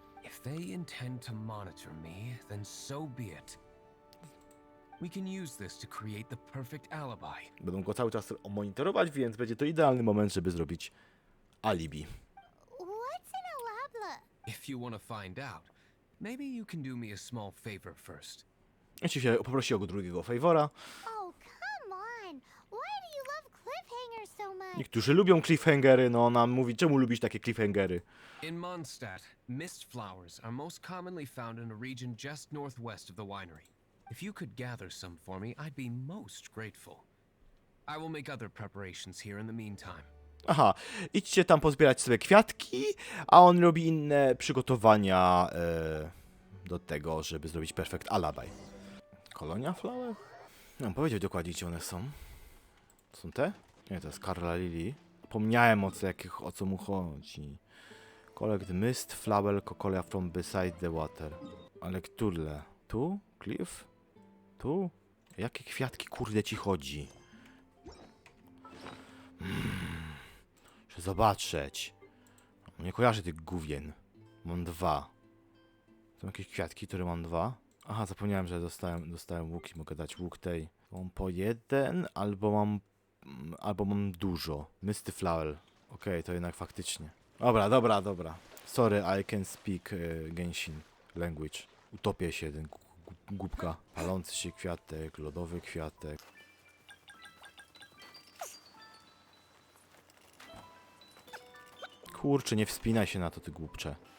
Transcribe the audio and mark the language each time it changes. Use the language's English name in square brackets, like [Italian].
[English] If they intend to monitor me, then so be it. We can use this to create the perfect alibi. [Polish] Będą go cały czas monitorować, więc będzie to idealny moment, żeby zrobić alibi. [English] What's an alabla? If you want to find out, maybe you can do me a small favor first. [Polish] Oczywiście poprosi o drugiego favora. [English] Oh, come on. Why do you love cliffhangers so much? [Polish] Niektórzy lubią cliffhangery, no ona mówi, czemu lubisz takie cliffhangery? [English] In Mondstadt, mist flowers are most commonly found in a region just northwest of the winery. If you could gather some for me, I'd be most grateful. I will make other preparations here in the meantime. [Polish] Aha, idźcie tam pozbierać sobie kwiatki, a on robi inne przygotowania do tego, żeby zrobić [English] perfect alibi. [Polish] Kolonia flower? No, powiedział dokładnie, gdzie one są. Są te? Nie, to jest Carla Lily. Pomniałem o co mu chodzi. [English] Collect mist flower cocolia from beside the water. [Polish] Ale które? Tu? Cliff? Tu? Jakie kwiatki kurde ci chodzi? Muszę zobaczyć. Nie kojarzę tych gówien. Mam 2. Są jakieś kwiatki, które mam 2. Aha, zapomniałem, że dostałem łuk i mogę dać łuk tej. Mam po 1, albo mam dużo. Misty flower. Okej, to jednak faktycznie. Dobra. [English] Sorry, I can speak Genshin language. [Polish] Utopię się, ten głupka. Palący się kwiatek, lodowy kwiatek. Kurczę, nie wspinaj się na to, ty głupcze.